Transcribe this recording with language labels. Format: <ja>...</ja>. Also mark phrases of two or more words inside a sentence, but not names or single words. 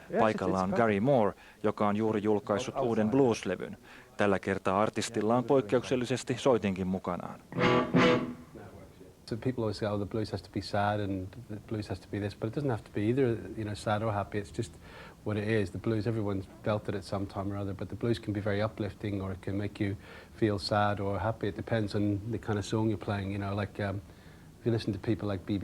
<fi>Paikalla on Gary Moore, joka on juuri julkaissut uuden blues-levyn. Tällä kertaa artistilla on poikkeuksellisesti soitinkin mukanaan.</fi> <en>So people always say, oh, the blues has to be sad and the blues has to be this, but it doesn't have to be either, you know, sad or happy. It's just what it is. The blues, everyone's felt it at some time or other, but the blues can be very uplifting, or it can make you feel sad or happy. It depends on the kind of song you're playing, you know, like if you listen to people like B.B.</en>